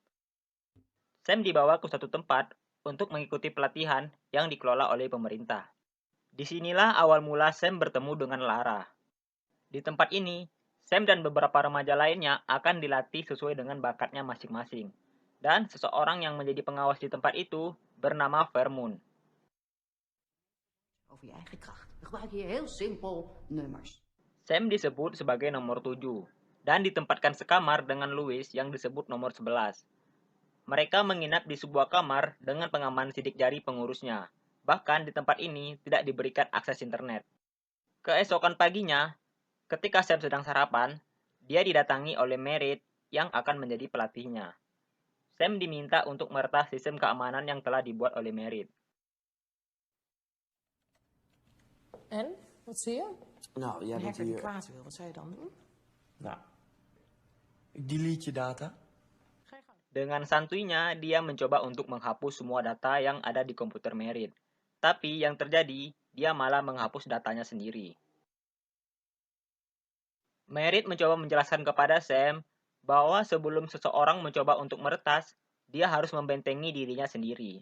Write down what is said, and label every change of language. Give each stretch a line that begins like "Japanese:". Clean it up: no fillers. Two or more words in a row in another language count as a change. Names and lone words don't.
Indonesian: Sam dibawa ke suatu tempat untuk mengikuti pelatihan yang dikelola oleh pemerintah. Disinilah awal mula Sam bertemu dengan Lara. Di tempat ini, Sam dan beberapa remaja lainnya akan dilatih sesuai dengan bakatnya masing-masing. Dan seseorang yang menjadi pengawas di tempat itu bernama Vermoon.
Dutch: Over je eigen kracht. Dan gebruik je heel simpel nummers.
Indonesian: Sam disebut sebagai nomor 7 dan ditempatkan sekamar dengan Louis yang disebut nomor 11. Mereka menginap di sebuah kamar dengan pengaman sidik jari pengurusnya. Bahkan di tempat ini tidak diberikan akses internet. Keesokan paginya, ketika Sam sedang sarapan, dia didatangi oleh Merit yang akan menjadi pelatihnya. Sam diminta untuk meretas sistem keamanan yang telah dibuat oleh Merit.
Dutch: En, wat zie je? Nou, jij Een bent hacker die hier. kwaad wil, wat zou je dan doen? Nou, ik delete je data. Ga je gang.
Indonesian: Dengan santuinya, dia mencoba untuk menghapus semua data yang ada di komputer Merit. Tapi yang terjadi, dia malah menghapus datanya sendiri. Merit mencoba menjelaskan kepada Sam bahwa sebelum seseorang mencoba untuk meretas, dia harus membentengi dirinya sendiri.